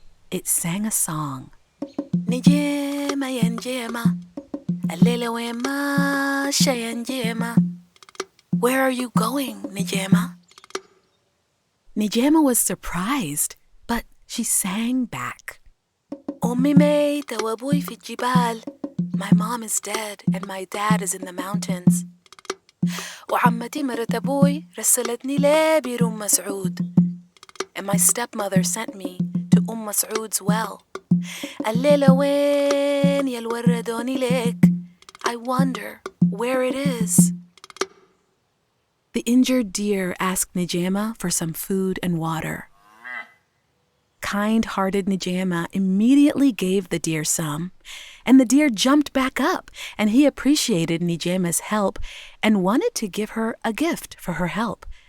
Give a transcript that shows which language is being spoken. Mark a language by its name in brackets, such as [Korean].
[English] It sang a song. [Arabic] "Nijaima ya Nijaima, Layla وين ماشية يا Nijaima. [English] Where are you going, Nijaima?" Nijaima was surprised, but she sang back. [Arabic] "أمي ميتة وأبوي في الجبال. [English] My mom is dead and my dad is in the mountains. [Arabic] وعمتي مرت أبوي رسلتني لبير مسعود. [English] And my stepmother sent me to Mas'ud's well. [Arabic] الليلة وين يا الوردوني ليك. [English] I wonder where it is." The injured deer asked Nijaima for some food and water. Kind-hearted Nijaima immediately gave the deer some, and the deer jumped back up, and he appreciated Nijaima's help and wanted to give her a gift for her help.